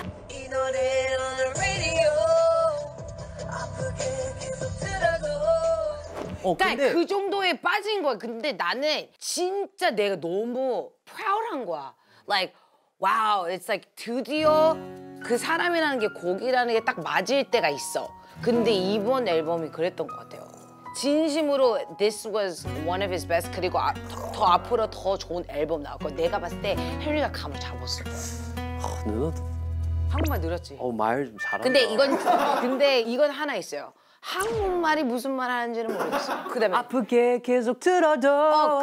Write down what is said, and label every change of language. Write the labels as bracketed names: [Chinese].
[Korean] 이 노래 [English] on the radio [Korean] 아프게 계속 들어도 그러니까 그 정도에 빠진 거야. 근데 나는 진짜 내가 너무 proud한 거야. [English] Like wow, it's like [Korean] 드디어 그 사람이라는 게 곡이라는 게 딱 맞을 때가 있어. 근데 이번 앨범이 그랬던 것 같아요. 진심으로 [English] this was one of his best. [Korean] 그리고 더 앞으로 더 좋은 앨범 나올 거야. 내가 봤을 때 헨리가 감을 잡았을 거야. 너 한국말 늘었지? 말 좀 잘한다. 근데 이건 하나 있어요. 한국말이 무슨 말 하는지는 모르겠어. 그다음에 아프게 계속 들어도